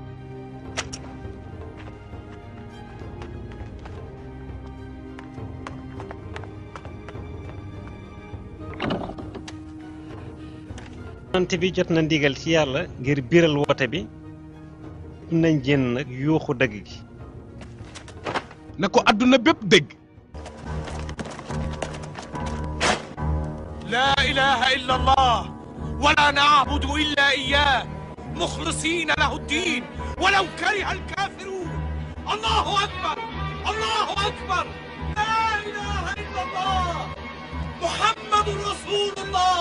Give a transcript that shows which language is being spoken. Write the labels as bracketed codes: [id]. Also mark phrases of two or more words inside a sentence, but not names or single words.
[wo] yonent bi jot na ndigal ci yàlla ngir biral woote bi nañ génn nag yuuxu dëgg gi. na ko adduna bépp dégg. [ar] لا إله إلا الله ولا نعبد إلا إياه مخلصين له الدين ولو كره الكافرون. الله أكبر الله أكبر لا إله إلا الله محمد رسول الله.